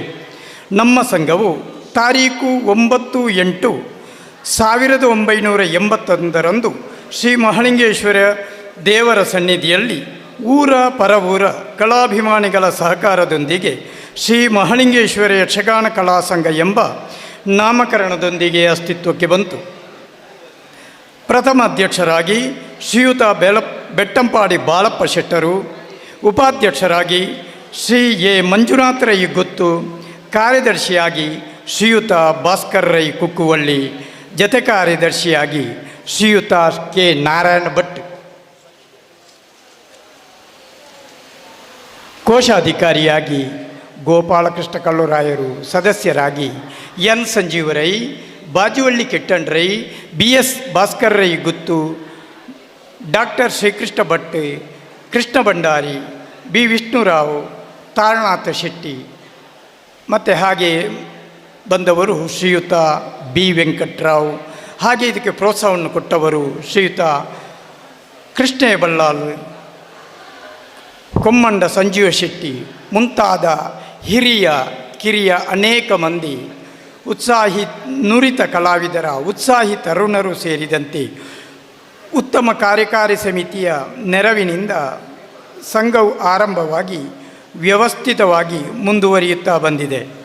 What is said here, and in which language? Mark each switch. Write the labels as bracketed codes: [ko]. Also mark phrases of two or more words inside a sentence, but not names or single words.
[kn] ನಮ್ಮ ಸಂಘವು ತಾರೀಕು 9/8/1981 ಶ್ರೀ ಮಹಾಲಿಂಗೇಶ್ವರ ದೇವರ ಸನ್ನಿಧಿಯಲ್ಲಿ ಊರ ಪರವೂರ ಕಲಾಭಿಮಾನಿಗಳ ಸಹಕಾರದೊಂದಿಗೆ ಶ್ರೀ ಮಹಾಲಿಂಗೇಶ್ವರ ಯಕ್ಷಗಾನ ಕಲಾ ಸಂಘ ಎಂಬ ನಾಮಕರಣದೊಂದಿಗೆ ಅಸ್ತಿತ್ವಕ್ಕೆ ಬಂತು. ಪ್ರಥಮ ಅಧ್ಯಕ್ಷರಾಗಿ ಶ್ರೀಯುತ ಬೆಟ್ಟಂಪಾಡಿ ಬಾಳಪ್ಪ ಶೆಟ್ಟರು, ಉಪಾಧ್ಯಕ್ಷರಾಗಿ ಶ್ರೀ ಎ ಮಂಜುನಾಥ ರೈ ಗುತ್ತು, ಕಾರ್ಯದರ್ಶಿಯಾಗಿ ಶ್ರೀಯುತ ಭಾಸ್ಕರ್ ರೈ ಕುಕ್ಕುವಳ್ಳಿ, ಜತೆ ಕಾರ್ಯದರ್ಶಿಯಾಗಿ ಶ್ರೀಯುತ ಕೆ ನಾರಾಯಣ ಭಟ್, ಕೋಶಾಧಿಕಾರಿಯಾಗಿ ಗೋಪಾಲಕೃಷ್ಣ ಕಲ್ಲುರಾಯರು, ಸದಸ್ಯರಾಗಿ ಎನ್ ಸಂಜೀವರೈ, ಬಾಜುವಳ್ಳಿ ಕೆಟ್ಟಣ್ ರೈ, BS ಭಾಸ್ಕರ್ ರೈ ಗುತ್ತು, ಡಾಕ್ಟರ್ ಶ್ರೀಕೃಷ್ಣ ಭಟ್, ಕೃಷ್ಣ ಭಂಡಾರಿ, B ವಿಷ್ಣುರಾವ್, ತಾರನಾಥ ಶೆಟ್ಟಿ, ಮತ್ತು ಹಾಗೆ ಬಂದವರು ಶ್ರೀಯುತ B ವೆಂಕಟರಾವ್. ಹಾಗೆ ಇದಕ್ಕೆ ಪ್ರೋತ್ಸಾಹವನ್ನು ಕೊಟ್ಟವರು ಶ್ರೀಯುತ ಕೃಷ್ಣ ಬಲ್ಲಾಲ್, ಕೊಮ್ಮಂಡ ಸಂಜೀವ ಶೆಟ್ಟಿ ಮುಂತಾದ ಹಿರಿಯ ಕಿರಿಯ ಅನೇಕ ಮಂದಿ ಉತ್ಸಾಹಿ ನುರಿತ ಕಲಾವಿದರ ಉತ್ಸಾಹಿ ತರುಣರು ಸೇರಿದಂತೆ ಉತ್ತಮ ಕಾರ್ಯಕಾರಿ ಸಮಿತಿಯ ನೆರವಿನಿಂದ ಸಂಘವು ಆರಂಭವಾಗಿ ವ್ಯವಸ್ಥಿತವಾಗಿ ಮುಂದುವರಿಯುತ್ತಾ ಬಂದಿದೆ.